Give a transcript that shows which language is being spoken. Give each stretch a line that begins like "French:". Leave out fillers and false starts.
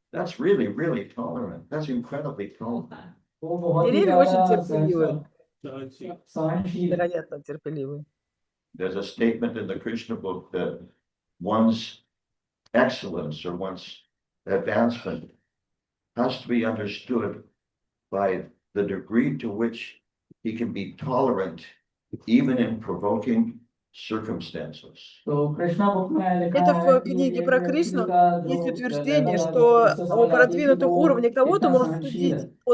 English: That's really, really tolerant. That's incredibly tolerant.
Russian: Деревья очень терпеливые. Невероятно терпеливые.
English: There's a statement in the Krishna book that one's excellence or one's advancement has to be understood by the degree to which he can be tolerant even in provoking circumstances.
Russian: Это в книге про Кришну есть утверждение, что о продвинутом уровне кого-то можно судить по